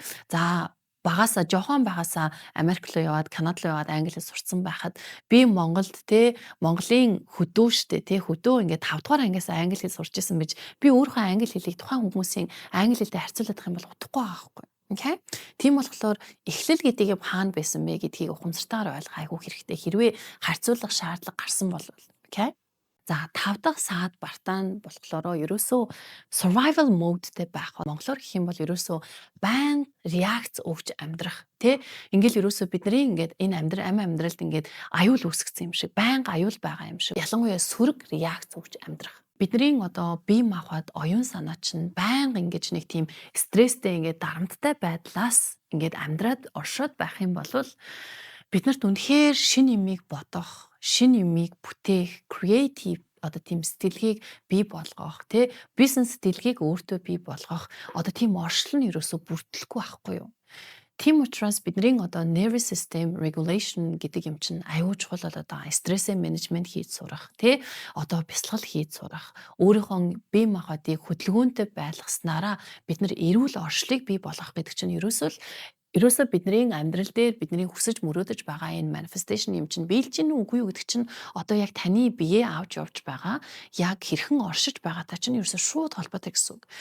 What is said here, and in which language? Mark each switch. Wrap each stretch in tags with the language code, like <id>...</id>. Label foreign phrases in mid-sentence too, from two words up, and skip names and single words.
<mn>За багасаа жохон багасаа Америк руу яваад Канада руу яваад англи хэл сурцсан байхад би Монголд Монголын хөдөө штэ хөдөө ингээд 5 дугаар ангиас англи хэл сурч исэн бич би өөрөө англи хэлийг тухайн хүмүүсийн англи хэлтэй харьцуулах юм бол утгагүй байгаа байхгүй. Окей. Тийм болохоор эхлэл гэдэг юм хаана байсан бэ гэдгийг ухамсартайгаар ойлгох айгүй хэрэгтэй. Хэрвээ харьцуулах шаардлага гарсан бол окей. За 5 дахь саад бартаан болохоор ерөөсөө</mn> <en>survival modeтэй</en> <mn>байх. Монголоор гэх юм бол ерөөсөө байн реакц өгч амьдрах ингээл ерөөсөө бидний ингээд энэ амьдралд ингээд аюул үүсгэсэн юм шиг байнга аюул байгаа юм шиг ялангуяа сөрөг реакц өгч амьдрах. Бидний одоо бие махбод оюун санаа чинь байнга ингэж нэг тийм стресстэй ингээд дарамттай байдлаас ингээд амьдраад оршоод байх юм бол биднэрт үнэхээр шин юмыг бодох, шин юмыг бүтээх, creative одоо тийм сэтгэлгээг бий болгох тий бизнес сэтгэлгээг өөртөө бий болгох одоо тийм оршил нь ерөөсө бүрдэлэхгүй байхгүй юу. Тийм учраас бидний одоо</mn> <en>nervous system regulation</en> <mn>гэдэг юм чинь аюул чухал болоод байгаа. Стрессээ менежмент хийж сурах, тий? Одоо бясалгал хийж сурах, өөрийнхөө бие махбодыг хөдөлгөөнтэй байлгаснараа бид нар эрүүл оршлыг бий болгох гэдэг чинь ерөөсөө бидний амьдрал дээр бидний хүсэж мөрөөдөж байгаа энэ manifestation юм чинь биелж гин үгүй юу гэдэг чинь одоо яг таны биеэ авч явж байгаа яг хэрхэн оршиж байгаатай чинь ерөөсөө шууд холбоотой гэсэн үг.</mn>